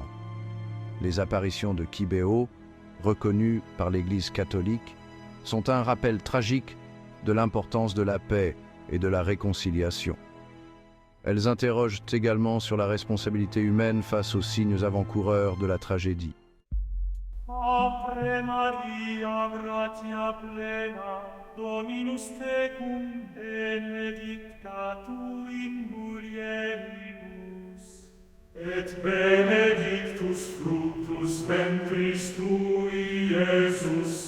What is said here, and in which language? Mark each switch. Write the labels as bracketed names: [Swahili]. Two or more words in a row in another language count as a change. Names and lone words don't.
[French] Les apparitions de Kibeo, reconnues par l'Église catholique, sont un rappel tragique de l'importance de la paix et de la réconciliation. Elles interrogent également sur la responsabilité humaine face aux signes avant-coureurs de la tragédie. [Latin] Ave Maria, gratia plena, Dominus tecum, benedicta tu in mulieribus, et benedictus fructus ventris tui, Iesus.